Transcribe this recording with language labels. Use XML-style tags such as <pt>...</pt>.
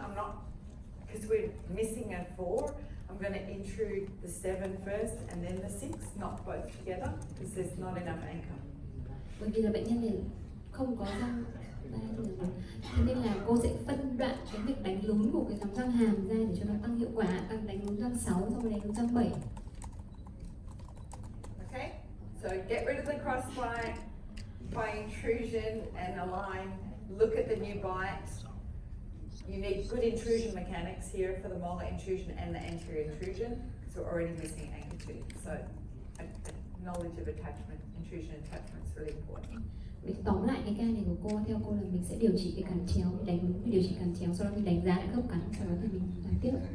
<en>I'm not, because we're missing a 4, I'm going to intrude the 7 first and then the 6, not both together, because there's not enough anchor.</en> <vi>Bởi vì là bệnh nhân này không có răng 3 đường, thế nên là cô sẽ phân đoạn cái việc đánh lún của cái cắm răng hàm ra để cho nó tăng hiệu quả, tăng đánh lún răng 6 xong rồi đánh lún răng 7.</vi> <en>Okay, so get rid of the crossbite by intrusion and align. Look at the new bite. You need good intrusion mechanics here for the molar intrusion and the anterior intrusion, because we're already missing anchor tooth. So knowledge of attachment, intrusion attachment is really important.</en> <vi>Để tóm lại cái ca này của cô, theo cô là mình sẽ điều trị cái cắn chéo, đánh lún và điều trị cắn chéo, sau đó mình đánh giá lại khớp cắn, sau đó thì mình làm tiếp.</vi>